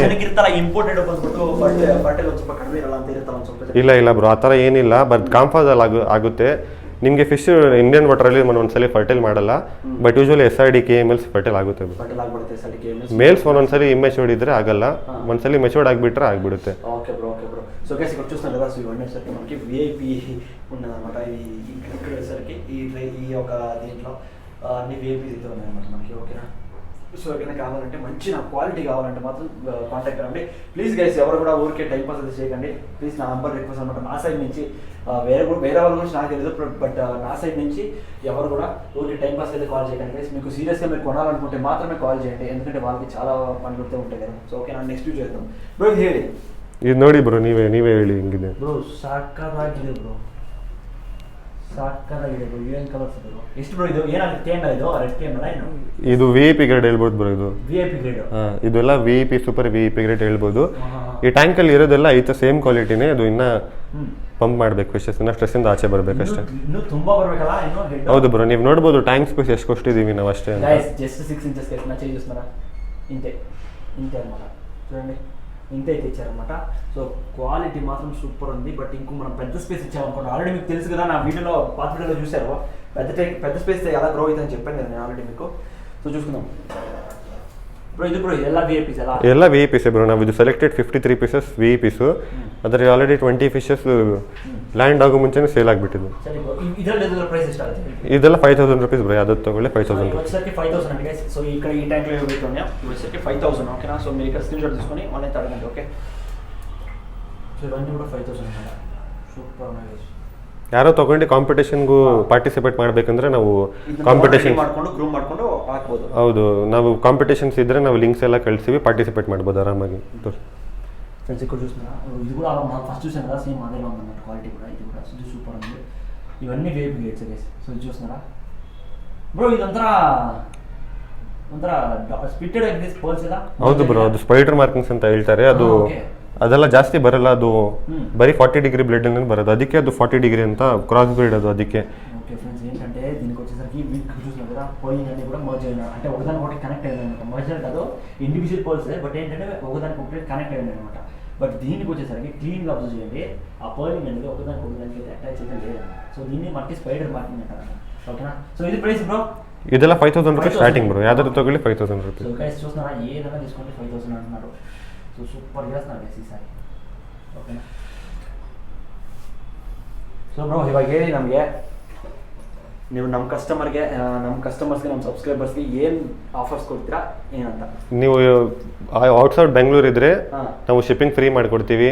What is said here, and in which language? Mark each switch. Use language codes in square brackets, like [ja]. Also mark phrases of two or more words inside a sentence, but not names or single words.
[kn] ಇರುತ್ತಲ್ಲ ಇಂಪೋರ್ಟೆಡ್ ಬಂದ್ಬಿಟ್ಟು ಫರ್ಟಿಲ್ ಒಂದು ಸ್ವಲ್ಪ ಕಡಿಮೆ ಇರಲ್ಲ ಅಂತ ಇರುತ್ತಲ್ಲ ಒಂದು ಸ್ವಲ್ಪ. ಇಲ್ಲ ಬ್ರೋ ಆ ಥರ ಏನಿಲ್ಲ. ಬಟ್ ಕಾಂಫಾಸ್ ಆಗುತ್ತೆ. ನಿಮಗೆ ಫಿಶ್ ಇಂಡಿಯನ್ ವಾಟರಲ್ಲಿ ಒಂದೊಂದ್ಸಲಿ ಫರ್ಟೈಲ್ ಮಾಡಲ್ಲ, ಬಟ್ ಯೂಶುವಲಿ SRD KML ಫರ್ಟೈಲ್ ಆಗುತ್ತೆ. ಮೇಲ್ಸ್ ಒಂದೊಂದ್ಸಲಿ ಇಮ್ಮೆಚೂರ್ಡ್ ಇದ್ರೆ ಆಗಲ್ಲ, ಒಂದ್ಸಲಿ ಮೆಚೂರ್ಡ್ ಆಗಿಬಿಟ್ರೆ ಆಗಿಬಿಡುತ್ತೆ. [te] ఓకే బ్రో సో గైస్ ఇక్కడ చూస్తున్నారు కదా, సో ఇవన్నీ వచ్చేసరికి మనకి VIP ఉన్నదన్నమాట. ఇక్కడ వచ్చేసరికి ఈ ఒక దీంట్లో అన్ని VIPs అయితే ఉన్నాయన్నమాట మనకి. ఓకేనా, సో ఎక్కడైనా కావాలంటే మంచి నా క్వాలిటీ కావాలంటే మాత్రం కాంటాక్ట్ అవ్వండి ప్లీజ్ గైస్. ఎవరు కూడా ఊరికే టైం పాస్ అయితే చేయకండి ప్లీజ్. నా నంబర్ రిక్వెస్ట్ అనమాట నా సైడ్ నుంచి. వేరే వాళ్ళ గురించి నాకు తెలియదు, బట్ నా సైడ్ నుంచి ఎవరు కూడా ఊరికి టైం పాస్ అయితే కాల్ చేయకండి గైస్. మీకు సీరియస్గా మీరు కొనాలనుకుంటే మాత్రమే కాల్ చేయండి, ఎందుకంటే వాళ్ళకి చాలా పనులు ఉంటాయి కదా. సో ఓకే, ನಾನು నెక్స్ట్ చేద్దాం బ్రో. ఇది ಹೇಳಿ, [kn] ಇದು ನೋಡಿ ಬ್ರೋ, ನೀವೇ ಹೇಳಿ ಹಿಂಗಿದೆ ಬ್ರೋ. ಸಾಕಾಗಿದೆ ಬ್ರೋ, ಸಾಕಾಗಿದೆ ಬ್ರೋ. ಏನು ಕಲರ್ಸ್ ಬ್ರೋ, ಎಷ್ಟು ಬ್ರೋ ಇದು? ಏನಾಗುತ್ತೆ TML ಇದು ರೆಡ್ TML ಏನು? ಇದು VIP ಗ್ರೇಡ್ ಹೇಳ್ಬೋದು ಬ್ರೋ. ಇದು VIP ಗ್ರೇಡ್. ಇದೆಲ್ಲ VIP ಸೂಪರ್ VIP ಗ್ರೇಡ್ ಹೇಳ್ಬೋದು. ಈ ಟ್ಯಾಂಕ್ ಅಲ್ಲಿ ಇರೋದೆಲ್ಲ ಐತೆ ಸೇಮ್ ಕ್ವಾಲಿಟಿನೇ. ಅದು ಇನ್ನ ಪಂಪ್ ಮಾಡ್ಬೇಕು ಫಿಶಸ್, ಇನ್ನ ಸ್ಟ್ರೆಸ್ ಇಂದ ಆಚೆ ಬರ್ಬೇಕಷ್ಟೇ. ಇನ್ನು ತುಂಬಾ ಬರಬೇಕಲ್ಲ ಇನ್ನು. ಹೌದು ಬ್ರೋ, ನೀವು ನೋಡಬಹುದು ಟ್ಯಾಂಕ್ ಸ್ಪೇಸ್ ಎಷ್ಟು ಕೊಟ್ಟಿದೀವಿ ನಾವು ಅಷ್ಟೇ. [te] ಗೈಸ್ జస్ట్ 6 ఇంచెస్ కి నా చేంజ్ చేస్తున్నారా? ఇంతే అన్నమాట. చూడండి ఇంతే ఇచ్చారనమాట. సో క్వాలిటీ మాత్రం సూపర్ ఉంది. బట్ ఇంకో మనం పెద్ద స్పేస్ ఇచ్చామనుకోండి. ఆల్రెడీ మీకు తెలుసు కదా, నా వీడియోలో పాత వీడియోలో చూసారు, పెద్ద స్పేస్ ఎలా గ్రో అవుతుందని చెప్పాను కదా నేను ఆల్రెడీ మీకు. సో చూసుకుందాం [kn] ಬ್ರೋ. ಇದು ಬ್ರೋ ಎಲ್ಲ VIPs ಅಲ್ಲ? ಎಲ್ಲ VIPs ಬ್ರೋ. ನಾವು ಇದು ಸೆಲೆಕ್ಟೆಡ್ 53 ಪೀಸಸ್ VIPs. ಅದರಲ್ಲಿ ಆಲ್ರೆಡಿ 20 ಫಿಶಸ್ ಲ್ಯಾಂಡ್ ಆಗೋ ಮುಂಚೆನೇ ಸೇಲ್ ಆಗಿಬಿಟ್ಟಿದ್ದು. ಸರಿ ಬ್ರೋ, ಇದರಲ್ಲಿ ಪ್ರೈಸ್ ಎಷ್ಟು ಆಗುತ್ತೆ? ಇದೆಲ್ಲ 5000 rupees ಬ್ರೋ. ಯಾವ್ದು ತಗೊಳ್ಳಿ 5000 rupees. [te] వచ్చేసరికి 5000 అండి గైస్. సో ఇక్కడ ఈ ట్యాంక్లో ఏవైతున్నాయో వచ్చేసరికి 5000. ఓకేనా, సో మీరు ఇక్కడ స్క్రీన్ షాట్ తీసుకొని ఆన్లైన్ అడగండి. ఓకే, సో ఇవన్నీ కూడా 5000 అన్నమాట. సూపర్ ఉన్నాయి గైస్. [kn] ಯಾರೋ ತಗೊಂಡು ಕಾಂಪಿಟೇಷನ್ಗೂ ಪಾರ್ಟಿಸಿಪೇಟ್ ಮಾಡಬೇಕಂದ್ರೆ ನಾವು ಕಾಂಪಿಟೇಷನ್ ಮಾಡ್ಕೊಂಡು ಗ್ರೂಮ್ ಮಾಡ್ಕೊಂಡು ಹಾಕ್ಬೋದು. ಹೌದು, ನಾವು ಕಾಂಪಿಟೇಷನ್ಸ್ ಇದ್ರೆ ನಾವು ಲಿಂಕ್ಸ್ ಎಲ್ಲ ಕಳಿಸ್ತೀವಿ, ಪಾರ್ಟಿಸಿಪೇಟ್ ಮಾಡ್ಬೋದು ಆರಾಮಾಗಿ. [te] ఫ్రెండ్స్ ఇక్కడ చూస్తున్నా, ఇది కూడా మనం ఫస్ట్ చూసాం కదా, సేమ్ అదే ఉందన్నమాట క్వాలిటీ కూడా. ఇది కూడా ఇది సూపర్ ఉంది. ఇవన్నీ VIP గ్రేడ్స్ గైస్. సో ఇది చూస్తున్నారా బ్రో, ఇదంతా [kn] ಸ್ಪಿಟ್ಟೆಡ್ ಆಗಿದೆ ಪರ್ಲ್ಸ್ ಎಲ್ಲ. ಹೌದು ಬ್ರೋ, ಅದು ಸ್ಪೈಡರ್ ಮಾರ್ಕಿಂಗ್ಸ್ ಅಂತ ಹೇಳ್ತಾರೆ. ಅದು ಅದೆಲ್ಲ ಜಾಸ್ತಿ ಬರಲ್ಲ, ಅದು ಬರೀ 40 ಡಿಗ್ರಿ ಬ್ಲಡ್ అనేది ಬರೋದು, ಅದಕ್ಕೆ ಅದು 40 ಡಿಗ್ರಿ ಅಂತ ಕ್ರಾಸ್ ಬ್ರೀಡ್ ಅದು ಅದಕ್ಕೆ. [te] ఓకే ఫ్రెండ్స్, ఏంటంటే దీనికి వచ్చేసరికి వీక్ చూస్తున్నారు కదా, పోయింగ్ అన్ని కూడా మర్జ్ అయినా అంటే ఒకదానికి ఒకటి కనెక్ట్ అయ్యింది అనమాట. మర్జ్ అంటే కాదు, ఇండివిజువల్ పర్ల్స్, బట్ ఏంటంటే ఒకదానికి ఒకటి కనెక్ట్ అయ్యింది అనమాట. బట్ దీనికి వచ్చేసరికి క్లీన్గా అబ్జర్వ్ చేయండి, ఆ పర్లింగ్ అనేది ఒకదానికి అయితే అటాచ్ అయితే లేదన్నమాట. సో దీన్ని మనకి స్పైడర్ మార్కింగ్ అంటారు. ఓకేనా, సో ఇది ప్రైస్ బ్రో. [kn] ಇದೆಲ್ಲ 5000 rupees ಸ್ಟಾರ್ಟಿಂಗ್ ಬ್ರೋ. ಯಾವ್ದಾದ್ರು ತಗೊಳ್ಳಿ 5000 rupees. [te] సో గైస్ చూస్తున్నారా, ఏదైనా తీసుకోండి 5000 అంటున్నారు. సో సూపర్ చేస్తున్నారు గైస్ ఈసారి. [kn] ಓಕೆನಾ, ಸೊ ಬ್ರೋ ಇವಾಗ ಹೇಳಿ ನಮಗೆ, ನೀವು ನಮ್ಮ ಕಸ್ಟಮರ್ಸ್ಗೆ ನಮ್ಮ ಸಬ್ಸ್ಕ್ರೈಬರ್ಸ್ಗೆ ಏನು ಆಫರ್ಸ್ ಕೊಡ್ತೀರಾ ಏನಂತ? ನೀವು ಔಟ್ಸೈಡ್ ಬೆಂಗಳೂರು ಇದ್ರೆ ನಾವು ಶಿಪ್ಪಿಂಗ್ ಫ್ರೀ ಮಾಡಿಕೊಡ್ತೀವಿ.